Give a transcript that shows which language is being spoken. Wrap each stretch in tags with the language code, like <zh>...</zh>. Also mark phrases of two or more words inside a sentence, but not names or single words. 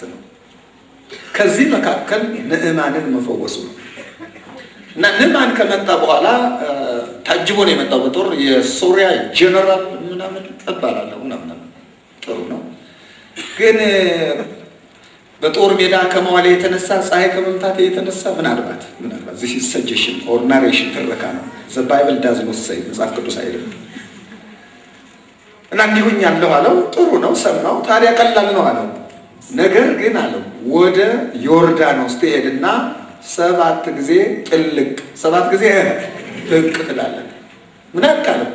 <am>ነው። ከዚህ መካከል ንዕማንን መፈወሱ ነው። እና ንዕማን ከመጣ በኋላ ታጅቦ ነው የመጣው በጦር የሶሪያ ጀነራል ምናምን እባላለሁ ምናምን። ጥሩ ነው። ግን በጦር ሜዳ ከመዋሌ የተነሳ ፀሐይ ከመምታት የተነሳ ምናልባት</am> <en>this is suggestion or narration</en> <am>ትረካ ነው።</am> <en>the bible does not say</en> <am>መጽሐፍ ቅዱስ አይደለም። እና እንዲሁኝ ያለው አለው። ጥሩ ነው፣ ሰማው። ታዲያ ቀላል ነው አለው። ነገር ግን አለው ወደ ዮርዳኖስ ትሄድና 7 ጊዜ ጥልቅ 7 ጊዜ ብቅ ትላለህ። ምን አካለው?</am>